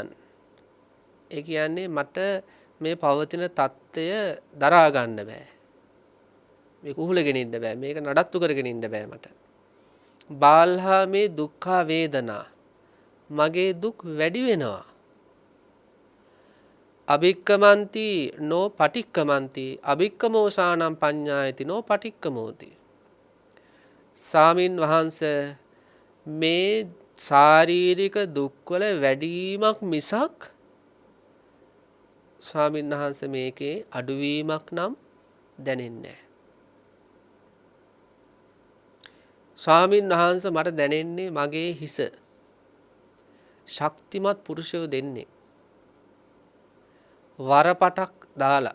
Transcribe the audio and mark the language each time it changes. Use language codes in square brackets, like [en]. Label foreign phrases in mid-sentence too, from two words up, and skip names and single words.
[si] ඒ කියන්නේ මට මේ පවතින தত্ত্বය දරා ගන්න බෑ. මේක උහුලගෙන ඉන්න බෑ. මේක නඩත්තු කරගෙන ඉන්න බෑ මට. [pi] බාල්හා මේ දුක්ඛ වේදනා. [si] මගේ දුක් වැඩි වෙනවා. [pi] අභික්කමන්ති නෝ පටික්කමන්ති අභික්කමෝසානම් පඤ්ඤායති නෝ පටික්කමෝති. [si] සාමින් වහන්සේ මේ ශාරීරික දුක්වල වැඩිවීමක් මිසක් ස්වාමීන් වහන්සේ මේකේ අඩුවීමක් නම් දැනෙන්නේ නැහැ. ස්වාමීන් වහන්සේ මට දැනෙන්නේ මගේ හිස ශක්තිමත් පුරුෂයෝ දෙන්නේ වරපටක් දාලා